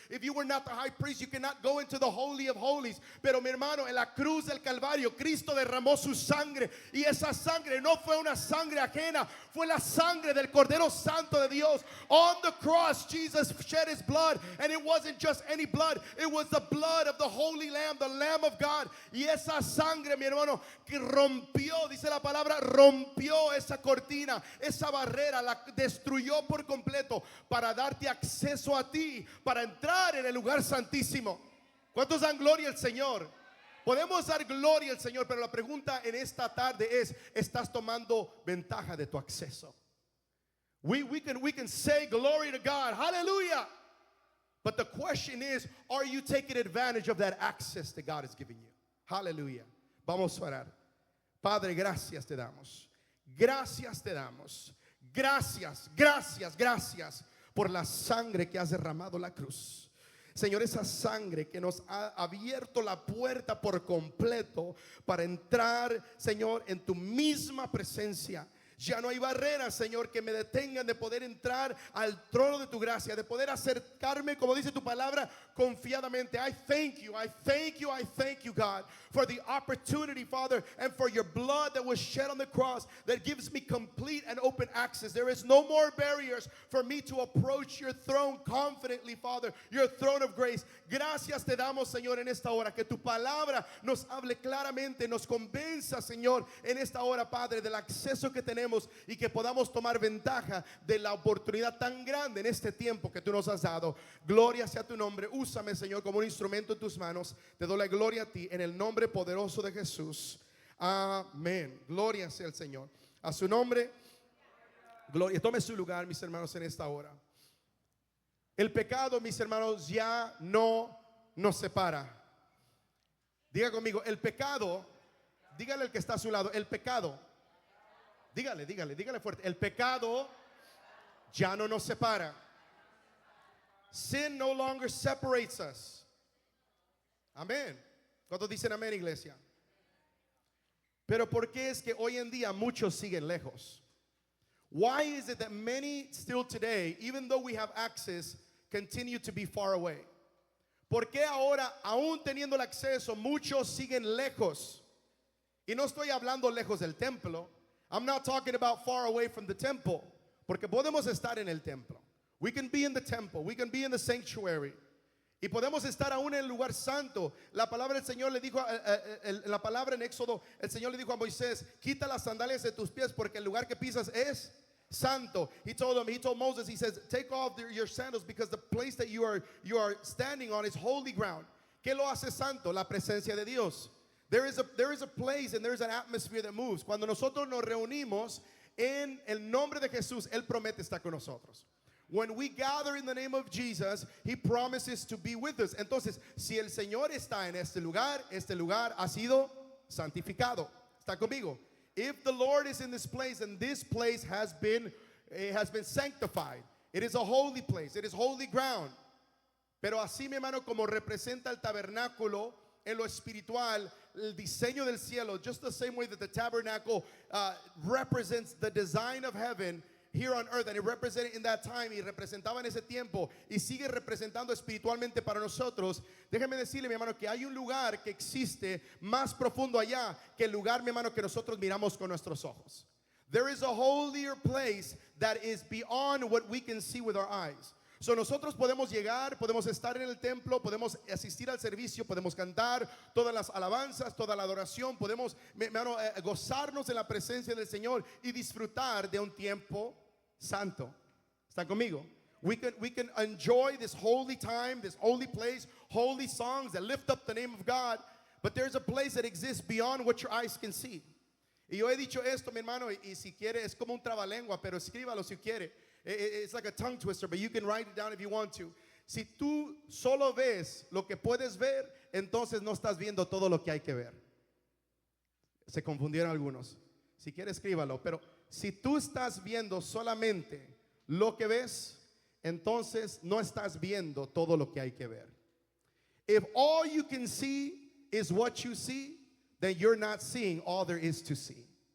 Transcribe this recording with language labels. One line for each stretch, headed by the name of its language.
English: If you were not the high priest, you cannot go into the holy of holies.
Spanish: Pero mi hermano, en la cruz del Calvario, Cristo derramó su sangre, y esa sangre no fue una sangre ajena, fue la sangre del Cordero Santo de Dios.
English: On the cross, Jesus shed his blood, and it wasn't just any blood, it was the blood of the Holy Lamb, the Lamb of God.
Spanish: Y esa sangre, mi hermano, que rompió, dice la palabra, rompió esa cortina, esa barrera, la destruyó por completo para darte acceso a ti, para entrar en el lugar santísimo. ¿Cuántos dan gloria al Señor? Podemos dar gloria al Señor, pero la pregunta en esta tarde es: ¿estás tomando ventaja de tu acceso?
English: We can say glory to God, hallelujah. But the question is, are you taking advantage of that access that God has given you?
Spanish: Hallelujah. Vamos a orar. Padre, gracias te damos. Gracias te damos. Gracias, gracias, gracias por la sangre que has derramado en la cruz. Señor, esa sangre que nos ha abierto la puerta por completo para entrar, Señor, en tu misma presencia. Ya no hay barreras, Señor, que me detengan de poder entrar al trono de tu gracia, de poder acercarme, como dice tu palabra, confiadamente.
English: I thank you, I thank you, I thank you, God, for the opportunity, Father, and for your blood that was shed on the cross that gives me complete and open access. There is no more barriers for me to approach your throne confidently, Father, your throne of grace.
Spanish: Gracias te damos, Señor, en esta hora, que tu palabra nos hable claramente, nos convenza, Señor, en esta hora, Padre, del acceso que tenemos, y que podamos tomar ventaja de la oportunidad tan grande en este tiempo que tú nos has dado. Gloria sea tu nombre. Úsame, Señor, como un instrumento en tus manos. Te doy la gloria a ti en el nombre poderoso de Jesús. Amén. Gloria sea el Señor. A su nombre, gloria. Tome su lugar, mis hermanos, en esta hora. El pecado, mis hermanos, ya no nos separa. Diga conmigo, el pecado, dígale al que está a su lado, el pecado. Dígale fuerte. El pecado ya no nos separa.
English: Sin no longer separates us. Amén.
Spanish: ¿Cuántos dicen amén, iglesia? Pero ¿por qué es que hoy en día muchos siguen lejos?
English: Why is it that many still today, even though we have access, continue to be far away?
Spanish: ¿Por qué ahora, aún teniendo el acceso, muchos siguen lejos? Y no estoy hablando lejos del templo.
English: I'm not talking about far away from the temple,
Spanish: porque podemos estar en el templo.
English: We can be in the temple, we can be in the sanctuary,
Spanish: y podemos estar aún en el lugar santo. La palabra del Señor le dijo, la palabra en Éxodo, el Señor le dijo a Moisés: quita las sandalias de tus pies, porque el lugar que pisas es santo.
English: He told Moses, he says, take off your sandals, because the place that you are standing on is holy ground.
Spanish: ¿Qué lo hace santo? La presencia de Dios.
English: There is a place and there is an atmosphere that moves.
Spanish: Cuando nosotros nos reunimos en el nombre de Jesús, Él promete estar con nosotros.
English: When we gather in the name of Jesus, He promises to be with us.
Spanish: Entonces, si el Señor está en este lugar ha sido santificado. ¿Está conmigo?
English: If the Lord is in this place, and this place has been sanctified. It is a holy place. It is holy ground.
Spanish: Pero así, mi hermano, como representa el tabernáculo en lo espiritual, el diseño del cielo,
English: just the same way that the tabernacle represents the design of heaven here on earth, and it represented in that time,
Spanish: y representaba en ese tiempo, y sigue representando espiritualmente para nosotros. Déjeme decirle, mi hermano, que hay un lugar que existe más profundo allá que el lugar, mi hermano, que nosotros miramos con nuestros ojos.
English: There is a holier place that is beyond what we can see with our eyes.
Spanish: So nosotros podemos llegar, podemos estar en el templo, podemos asistir al servicio, podemos cantar todas las alabanzas, toda la adoración, podemos, hermano, gozarnos en la presencia del Señor y disfrutar de un tiempo santo. ¿Están conmigo?
English: We can enjoy this holy time, this holy place, holy songs that lift up the name of God, but there's a place that exists beyond what your eyes can see.
Spanish: Y yo he dicho esto, mi hermano, y si quiere, es como un trabalengua, pero escríbalo si quiere.
English: It's like a tongue twister, but you can write it down if you want to.
Spanish: Si tú solo ves lo que puedes ver, entonces no estás viendo todo lo que hay que ver. Se confundieron algunos. Si quiere, escríbalo. Pero si tú estás viendo solamente lo que ves, entonces no estás viendo todo lo que hay que ver.
English: If all you can see is what you see, then you're not seeing all there is to see.